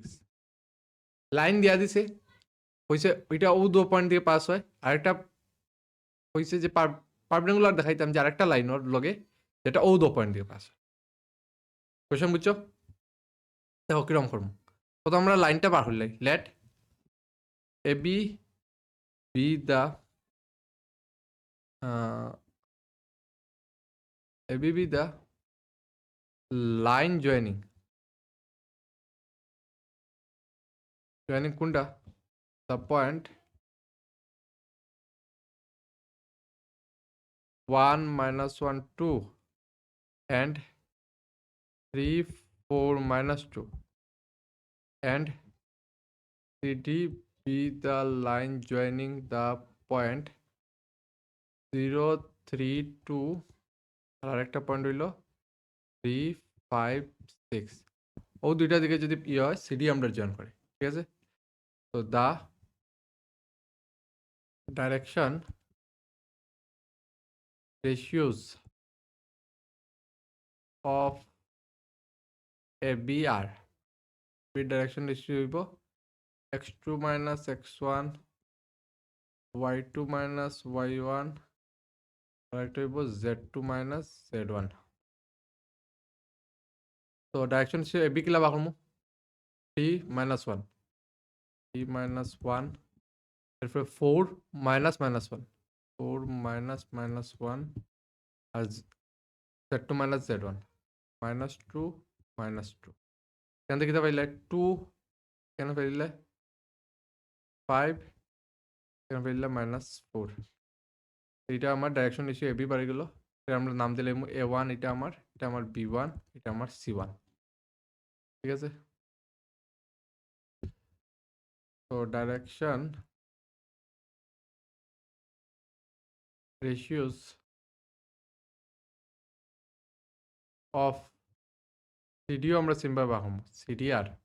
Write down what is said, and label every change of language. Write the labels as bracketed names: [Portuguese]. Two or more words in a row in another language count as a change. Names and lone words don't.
[Bangla] লাইন দিয়া দিছে, হইছে ওইটা ও দু পয়েন্ট দিয়ে পাস হয়, আরেকটা হইছে যে পারপেন্ডিকুলার দেখাইতাম যে আরেকটা লাইন ওর লগে যেটা ও দু পয়েন্ট দিয়ে পাস হয়। কোয়েশ্চন বুঝছো? দেখো কিরম করবো, প্রথম আমরা লাইনটা বার হইলাই, [English] let A B be the A B be the line joining কোনটা, the point 1 minus 1 2 and 3 4 minus 2 and CD be the line joining the point 0 3 2 [Bangla] আর আরেকটা পয়েন্ট হইল [English] 3 5 6। [Bangla] ও দুইটা দিকে যদি ইয়ে হয় সিডি আমরা জয়েন করি। ঠিক আছে, তো [English] the direction ratios of A B আর বি direction ratio হইব x2 minus x1 y2 minus y1 [Bangla] আর একটা হইব [English] z2 minus z1 [Bangla] তো [English] direction ratio A B [Bangla] কিলা বাকমু [English] 3 minus 1 3 minus 1 [Bangla] এরপরে [English] 4 minus minus 1 4 minus minus 1 [Bangla] আর [English] z2 minus z1 minus 2 minus 2 [Bangla] এখান থেকে কিতা পাইলে 2 কেন পাইলে 5 কেন পাইলে minus 4 এইটা আমার [English] direction ratio AB [Bangla] বাড়ি গেল এটা আমরা নাম দিলাম a1 এটা আমার b1 এটা আমার c1 ঠিক আছে তো [English] direction ratios of CD [Bangla] আমরা সিম্পল বাহম সিডিআর